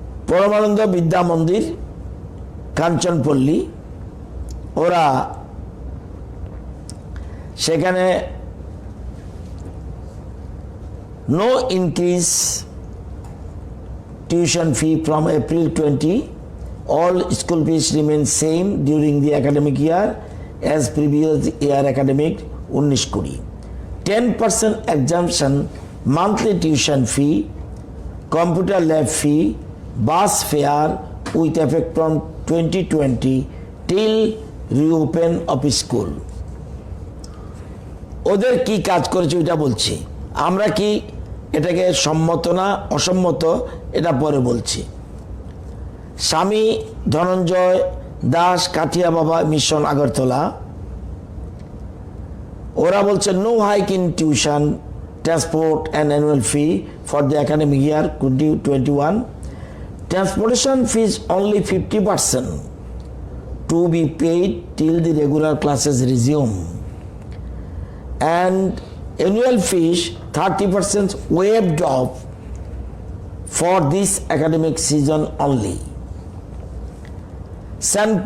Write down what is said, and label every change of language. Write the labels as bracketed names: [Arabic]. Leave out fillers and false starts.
[English] Paramananda Vidya Mandir, Kanchanpalli, [Bangla] ওরা সেখানে [English] no increase tuition fee from April 20. All school fees remain same during the academic year as previous year academic 19-20. 10% exemption monthly tuition fee, computer lab fee, bus fare with effect from 2020 till reopen of school. [Bangla] ওদের কি কাজ করেছে ওইটা বলছি। আমরা কি এটাকে সম্মত না অসম্মত এটা পরে বলছি। [English] Swami Dhananjay Das, Kathia Baba mission, Agartala, [Bangla] ওরা বলছে [English] No hike in tuition, transport and annual fee for the academic year 2021. Transportation fees only 50% to be paid till the regular classes resume, and annual fees 30% waived off for this academic season only. St.